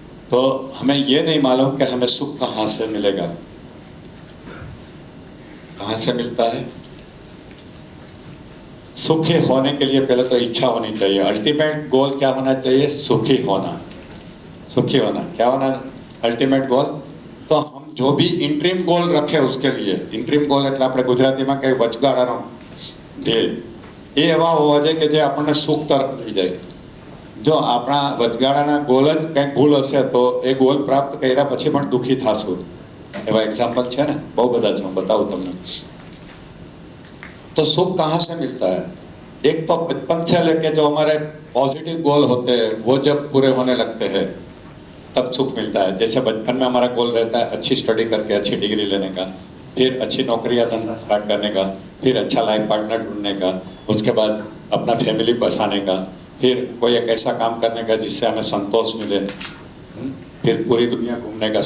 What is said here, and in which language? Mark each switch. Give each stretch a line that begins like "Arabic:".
Hindi: तो हमें ये नहीं मालूम कि हमें सुख कहाँ से मिलेगा। कहाँ से मिलता है? सुखी होने के लिए पहले तो इच्छा होनी चाहिए। अल्टीमेट गोल क्या होना चाहिए? सुखी होना। सुखी होना क्या होना अल्टीमेट गोल? तो हम जो भी इंट्रीम गोल
Gujarati: रखे उसके लिए, इंट्रीम गोल એટલે આપણે ગુજરાતીમાં કઈ વચગાળાનો ધ્યેય, એ એવા હોવા જોઈએ કે જે આપણને સુખ તરફ લઈ જાય। જો આપણા વચગાળાના ગોલ જ કંઈક ભૂલ હશે તો એ ગોલ પ્રાપ્ત કર્યા પછી પણ દુઃખી થાશું। એવા એક્ઝામ્પલ છે ને, બહુ બધા છે, હું
Hindi: बताऊं
Gujarati: તમને।
Hindi: तो सुख कहाँ से मिलता है? एक तो बचपन से लेके जो हमारे पॉजिटिव गोल होते हैं वो जब पूरे होने लगते हैं तब सुख मिलता है। जैसे बचपन में हमारा गोल रहता है अच्छी स्टडी करके अच्छी डिग्री लेने का, फिर अच्छी नौकरी या धंधा स्टार्ट करने का, फिर अच्छा लाइफ पार्टनर ढूंढने का, उसके बाद अपना फैमिली बसाने का, फिर कोई एक ऐसा काम करने का जिससे हमें संतोष मिले, फिर पूरी दुनिया घूमने का।